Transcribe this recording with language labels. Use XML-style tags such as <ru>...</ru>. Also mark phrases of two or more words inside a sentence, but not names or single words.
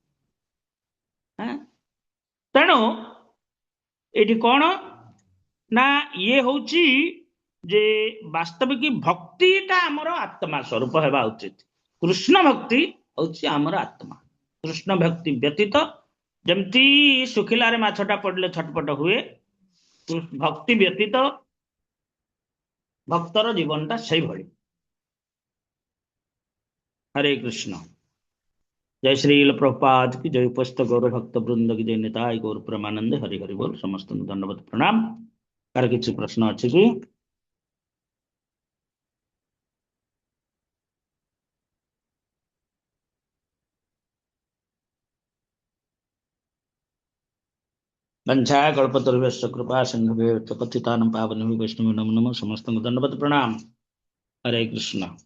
<or>ତେଣୁ ଏଠି କଣ ନା, ଇଏ ହଉଛି ଯେ ବାସ୍ତବିକ ଭକ୍ତିଟା ଆମର ଆତ୍ମା ସ୍ୱରୂପ ହେବା ଉଚିତ। କୃଷ୍ଣ ଭକ୍ତି ହଉଛି ଆମର ଆତ୍ମା। କୃଷ୍ଣ ଭକ୍ତି ବ୍ୟତୀତ ଯେମିତି ଶୁଖିଲାରେ ମାଛଟା ପଡିଲେ ଛଟପଟ ହୁଏ, ଭକ୍ତି ବ୍ୟତୀତ ଭକ୍ତର ଜୀବନଟା ସେଇଭଳି।</or> <hi>हरे कृष्ण। जय श्री प्रभुपाद की जय। उपस्थित गौर भक्त वृंद की जय। निताय गौर परमानंद। हरि हरि बोल। समस्त दंडवत प्रणाम। कार किसी प्रश्न अच्छी कि?</hi> <sa>वंशा कल्पतरुभ्यश्च कृपा सिन्धुभ्यो पतितानां पावनेभ्यो वैष्णवेभ्यो नमो नमः।</sa> <hi>समस्त दंडवत प्रणाम। हरे कृष्ण।</hi>